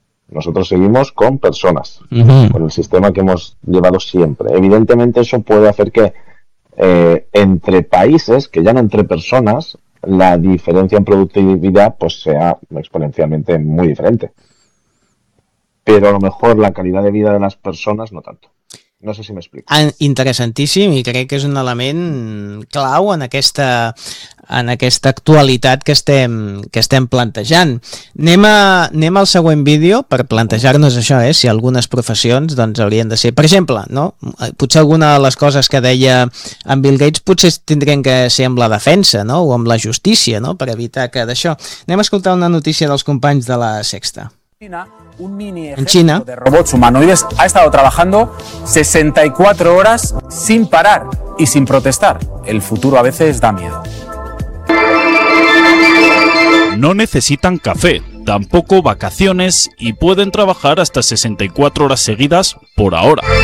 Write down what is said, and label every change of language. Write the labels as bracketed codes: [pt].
[es] Nosotros seguimos con personas, con el sistema que hemos llevado siempre. Evidentemente eso puede hacer que entre países, que ya no entre personas, la diferencia en productividad pues sea exponencialmente muy diferente. Pero a lo mejor la calidad de vida de las personas no tanto. [ca] No sé si m'explico. Interessantíssim, i crec que és un element clau en aquesta actualitat que estem plantejant. Anem al següent vídeo per plantejar-nos això, si algunes professions doncs haurien de ser, per exemple, no? Potser alguna de les coses que deia en Bill Gates potser tindrien que ser amb la defensa, no? O amb la justícia, no? Per evitar que d'això. Anem a escoltar una notícia dels companys de la Sexta. [es] Un mini ejército de robots humanoides ha estado trabajando 64 horas sin parar y sin protestar. El futuro a veces da miedo. No necesitan café, tampoco vacaciones y pueden trabajar hasta 64 horas seguidas por ahora.